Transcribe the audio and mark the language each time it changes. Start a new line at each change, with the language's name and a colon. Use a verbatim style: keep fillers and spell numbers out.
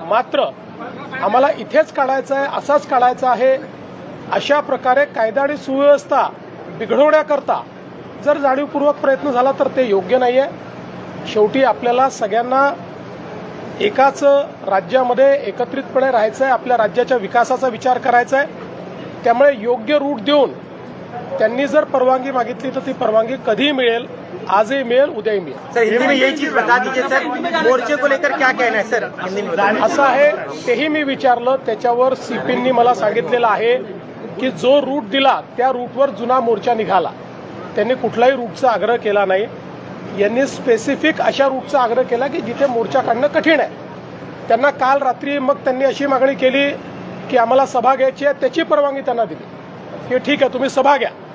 Marathi: मात्र आम्हाला इथेच काढायचं आहे, असाच काढायचा आहे, अशा प्रकारे कायदा आणि सुव्यवस्था बिघडवण्याकरता जर जाणीवपूर्वक प्रयत्न झाला तर ते योग्य नाही आहे. शेवटी आपल्याला सगळ्यांना एकाच राज्यामध्ये एकत्रितपणे राहायचं आहे, आपल्या राज्याच्या विकासाचा विचार करायचा आहे. त्यामुळे योग्य रूट देऊन त्यांनी जर परवानगी मागितली तर ती परवानगी कधीही मिळेल, आजही मिळेल, उद्याही मिळेल.
Hindi: सर हिंदी में यही चीज बता दीजिए सर, मोर्चे को लेकर क्या कहना है सर हिंदी में?
Marathi: असं आहे, तेही मी विचारलं. त्याच्यावर सीपींनी मला सांगितलेलं आहे की जो रूट दिला त्या रूटवर जुना मोर्चा निघाला. त्यांनी कुठलाही रूटचा आग्रह केला नाही. यांनी स्पेसिफिक अशा रूटचा आग्रह केला की जिथे मोर्चा काढणं कठीण आहे. त्यांना काल रात्री मग त्यांनी अशी मागणी केली की आम्हाला सभा घ्यायची आहे, त्याची परवानगी त्यांना दिली की ठीक आहे तुम्ही सभा घ्या.